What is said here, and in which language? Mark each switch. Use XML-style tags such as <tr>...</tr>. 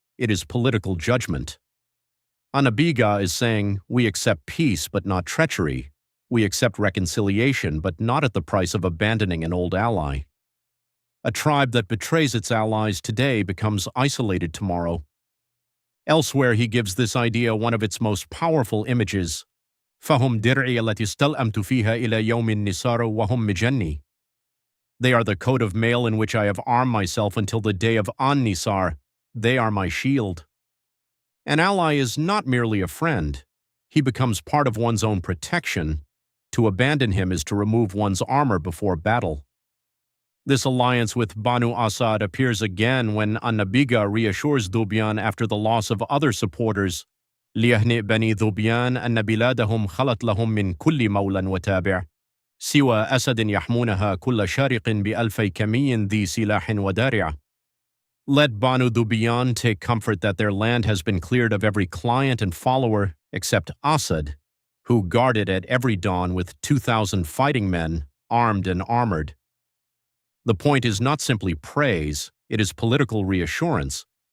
<en>It is political judgment. An-Nabighah is saying, we accept peace but not treachery. We accept reconciliation but not at the price of abandoning an old ally. A tribe that betrays its allies today becomes isolated tomorrow. Elsewhere, he gives this idea one of its most powerful images.</en> <ar>فَهُمْ دِرْعِي التي استلأمت فيها إلى يوم النصار وهم مجني.</ar> <en>They are the coat of mail in which I have armed myself until the day of An-Nisar. They are my shield. An ally is not merely a friend. He becomes part of one's own protection. To abandon him is to remove one's armor before battle. This alliance with Banu Asad appears again when An-Nabighah reassures Dhubyani after the loss of other supporters.</en> <ar>ليهنئ بني ذبيان أن بلادهم خلت لهم من كل مولى وتابع سوى أسد يحمونها كل شارق بألفي كمي ذي سلاح ودارع.</ar> <en>Let Banu Dhubyani take comfort that their land has been cleared of every client and follower except Asad, who guarded at every dawn with 2,000 fighting men, armed and armored. The point is not simply praise, it is political reassurance.</en>